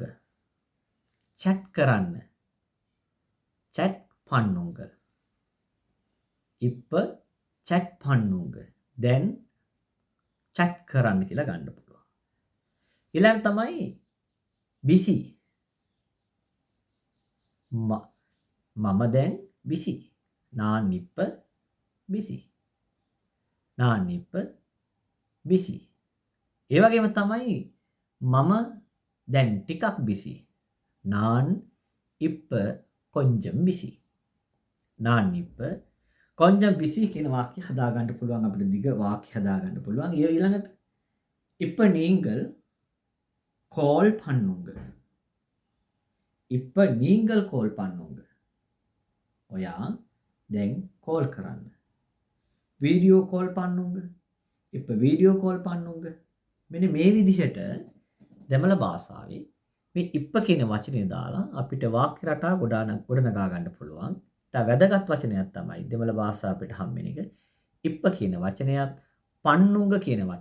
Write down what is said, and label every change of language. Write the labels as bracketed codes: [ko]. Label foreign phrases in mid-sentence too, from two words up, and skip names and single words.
[si] chat කරන්න. [ta] chat பண்ணுங்க. இப்ப chat பண்ணுங்க. [si] දැන් chat කරන්න කියලා ගන්න පුළුවන්. ඊළඟ තමයි busy. මම දැන් busy. [ta] நான் இப்ப busy. நான் இப்ப busy. [si] ඒ වගේම තමයි මම දැන් ටිකක් busy. [ta] நான் இப்ப கொஞ்சம் busy. நான் இப்ப கொஞ்சம் busy [si] කියන වාක්‍ය හදා ගන්න පුළුවන් අපිට දිග වාක්‍ය හදා ගන්න පුළුවන්. [ta] ඊළඟට இப்ப நீங்கள் கால் பண்ணுங்க. இப்ப நீங்கள் கால் பண்ணுங்க. [si] ඔයා දැන් කෝල් කරන්න. [en] video call [ta] பண்ணுங்க. இப்ப [en] video call [ta] பண்ணுங்க. [si] මෙන්න මේ විදිහට දෙමළ භාෂාවේ මේ ඉප්ප කියන වචනේ දාලා අපිට වාක්‍ය රටා ගොඩනගා ගන්න පුළුවන්. තව වැදගත් වචනයක් තමයි දෙමළ භාෂාව අපිට හම්බෙන එක. ඉප්ප කියන වචනයත් පන්නුංග කියන වචනයත්.